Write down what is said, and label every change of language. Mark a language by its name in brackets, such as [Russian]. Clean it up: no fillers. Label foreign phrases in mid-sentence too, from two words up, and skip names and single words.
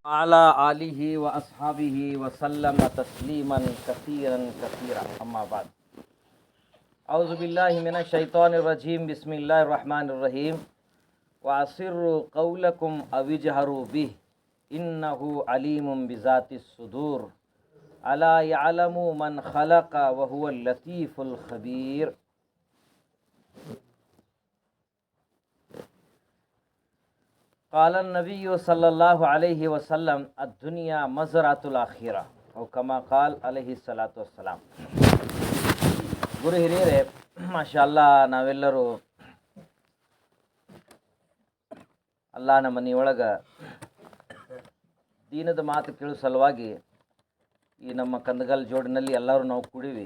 [Arabic] وعلى آله وأصحابه وسلم تسليما كثيرا كثيرا أما بعد أعوذ بالله من الشيطان الرجيم بسم الله الرحمن الرحيم وأسروا قولكم أو اجهروا به إنه عليم بذات الصدور ألا يعلم من خلق وهو اللطيف الخبير. قال النبي صلى الله عليه وسلم الدنيا مزرعة الآخرة أو كما قال عليه الصلاة والسلام. [Kannada] ಗುರು ಹಿರಿಯರೇ, ಮಾಷಾಲ್ಲಾ, ನಾವೆಲ್ಲರೂ ಅಲ್ಲಾಹನ ಮನೆಯೊಳಗೆ ದೀನದ ಮಾತು ಕೇಳೋ ಸಲುವಾಗಿ ಈ ನಮ್ಮ ಕಂದಗಲ್ ಜೋಡಿನಲ್ಲಿ ಎಲ್ಲರೂ ನಾವು ಕೂಡಿವಿ.